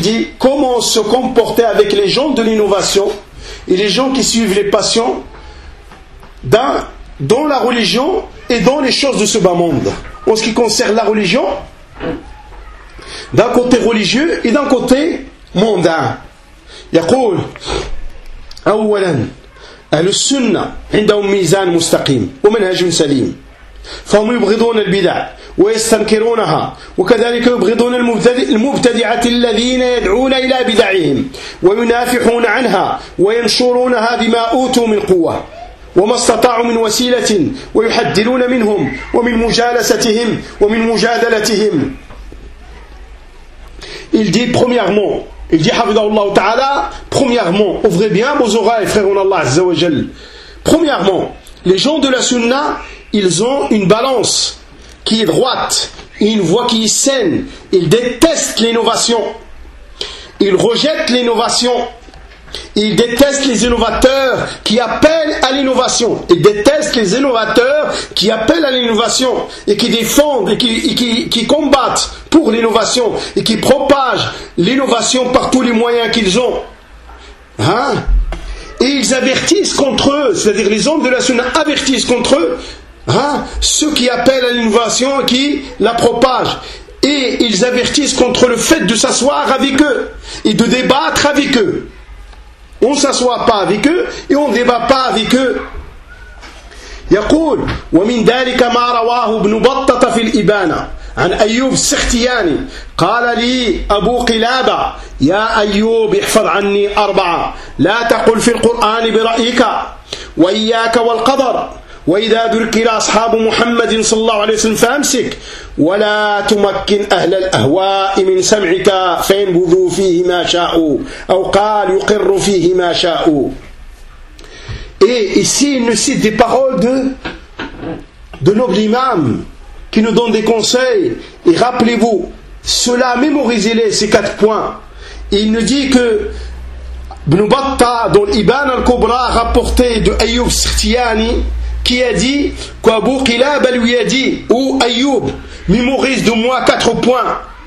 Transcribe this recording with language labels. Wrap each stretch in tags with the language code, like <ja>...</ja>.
<fr>Il dit: comment se comporter avec les gens de l'innovation et les gens qui suivent les passions dans la religion et dans les choses de ce bas monde? En ce qui concerne la religion, d'un côté religieux et d'un côté mondain.</fr> <ar>Yaqul awwalan ahlu sunnah indahum mizan mustaqim wa manhaj salim fahum yubghidun al bid'ah ويستنكرونها وكذلك يبغضون المبتدعة الذين يدعون إلى بدعهم وينافحون عنها وينشرونها بما أوتوا من قوة وما استطاعوا من وسيلة ويحدلون منهم ومن مجالستهم ومن مجادلتهم.</ar> <fr>Il dit premièrement, il dit</fr> <ar>حفظه الله تعالى,</ar> <fr>premièrement, ouvrez bien vos oreilles, frères en Allah</fr> <ar>عز وجل.</ar> <fr>Premièrement, les gens de la sunna, ils ont une balance qui est droite, une voie qui est saine. Ils détestent l'innovation, ils rejettent l'innovation, ils détestent les innovateurs qui appellent à l'innovation, ils détestent les innovateurs qui appellent à l'innovation et qui défendent et qui combattent pour l'innovation et qui propagent l'innovation par tous les moyens qu'ils ont. Hein? Et ils avertissent contre eux, c'est-à-dire les hommes de la sunna avertissent contre eux. Hein? Ceux qui appellent à l'innovation et qui la propagent, et ils avertissent contre le fait de s'asseoir avec eux et de débattre avec eux. On ne s'assoit pas avec eux et on ne débat pas avec eux.</fr> <ar>يقول ومن ذلك ما رواه ابن بطة في الإبانة عن أيوب السختياني قال لي أبو قلابة يا أيوب احفظ عني أربعة لا تقل في القرآن برأيك وإياك والقدر وإذا ذكر أصحاب محمد صلى الله عليه وسلم فأمسك ولا تمكن أهل الأهواء من سمعك فينبذوا فيه ما شاءوا أو قال يقر فيه ما شاءوا.</ar> <fr>Et ici il nous cite des paroles de noble imam qui nous donne des conseils. Et rappelez-vous cela, mémorisez-les, ces quatre points. Il nous dit que Ibn Battah dans l'Iban al-Kubra rapporté de Ayyub Sirtiani qui a dit qu'Abu Qilab lui a dit: ou Ayyub, mémorise de moi quatre points.</fr>